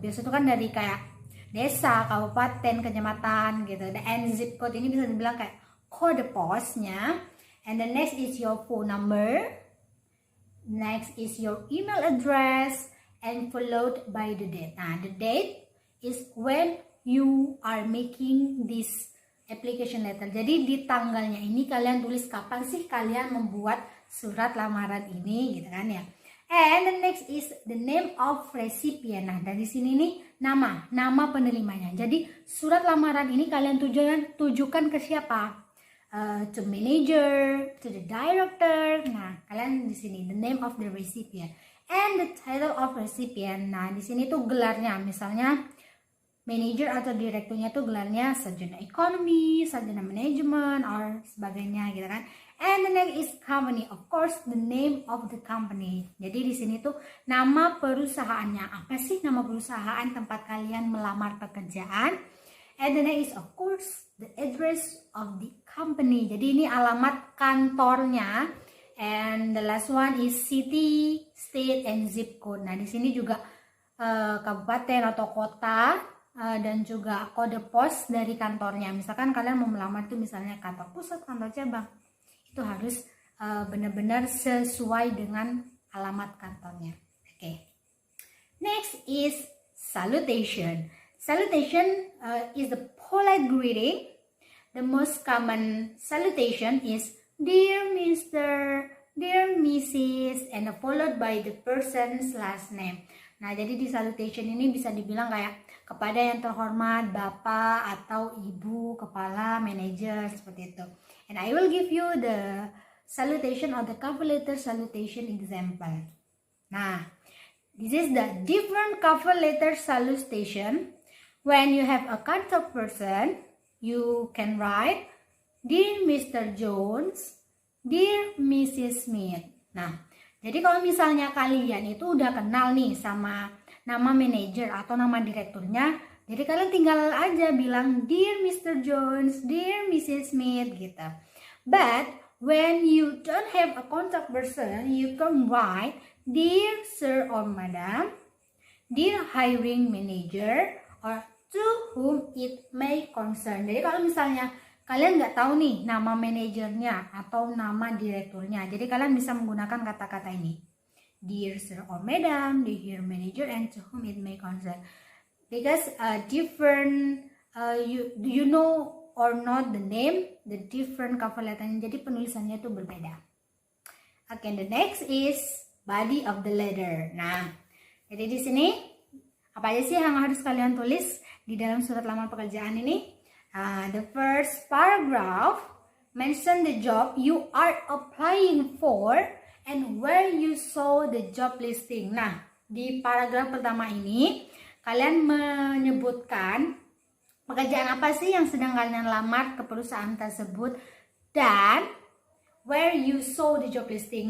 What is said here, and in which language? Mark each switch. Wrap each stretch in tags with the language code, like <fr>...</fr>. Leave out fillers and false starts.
<id>Biasanya itu kan dari kayak desa, kabupaten, kecamatan gitu. And zip code ini bisa dibilang kayak kode posnya.</id> <en>And the next is your phone number. Next is your email address and followed by the date. Nah, the date is when you are making this application letter.</en> <id>Jadi di tanggalnya ini kalian tulis kapan sih kalian membuat surat lamaran ini gitu kan ya.</id> <en>And the next is the name of recipient. Nah,</en> <id>dari sini nih nama penerimanya. Jadi surat lamaran ini kalian tujukan ke siapa?</id> <en>To manager, to the director. Nah,</en> <id>kalian di sini</id> <en>the name of the recipient and the title of recipient.</en> <id>Nah, di sini tuh gelarnya, misalnya manager atau direkturnya tuh gelarnya sarjana ekonomi, sarjana manajemen, or sebagainya gitu kan.</id> <en>And the next is company, of course the name of the company.</en> <id>Jadi di sini tuh nama perusahaannya. Apa sih nama perusahaan tempat kalian melamar pekerjaan?</id> <en>And the next is of course the address of the company.</en> <id>Jadi ini alamat kantornya.</id> <en>And the last one is city, state, and zip code.</en> <id>Nah, di sini juga kabupaten atau kota dan juga kode pos dari kantornya. Misalkan kalian mau melamar itu misalnya kantor pusat, kantor cabang. Itu harus benar-benar sesuai dengan alamat kantornya.</id> <en>Okay. Next is salutation. Salutation is the polite greeting. The most common salutation is Dear Mr., Dear Mrs., and followed by the person's last name.</en> <id>Nah, jadi di salutation ini bisa dibilang kayak kepada yang terhormat, Bapak atau Ibu, Kepala, Manajer, seperti itu.</id> <en>And I will give you the salutation or the cover letter salutation example. Nah, this is the different cover letter salutation. When you have a contact person, you can write, Dear Mr. Jones, Dear Mrs. Smith.</en> <id>Nah, jadi kalau misalnya kalian itu udah kenal nih sama nama manajer atau nama direkturnya, jadi kalian tinggal aja bilang</id> <en>Dear Mr. Jones, Dear Mrs. Smith gitu. But when you don't have a contact person, you can write Dear Sir or Madam, Dear Hiring Manager, or to whom it may concern.</en> <id>Jadi kalau misalnya kalian nggak tahu nih nama manajernya atau nama direkturnya, jadi kalian bisa menggunakan kata-kata ini.</id> <en>Dear Sir or Madam, Dear Manager, and to whom it may concern. Because different, you know or not the name, the different cover letternya,</en> <id>jadi penulisannya itu berbeda.</id> <en>Okay, the next is body of the letter.</en> <id>Nah, jadi di sini apa aja sih yang harus kalian tulis di dalam surat lamar pekerjaan ini?</id> <en>The first paragraph mention the job you are applying for and where you saw the job listing.</en> <id>Nah, di paragraf pertama ini kalian menyebutkan pekerjaan apa sih yang sedang kalian lamar ke perusahaan tersebut dan</id> <en>where you saw the job listing.</en>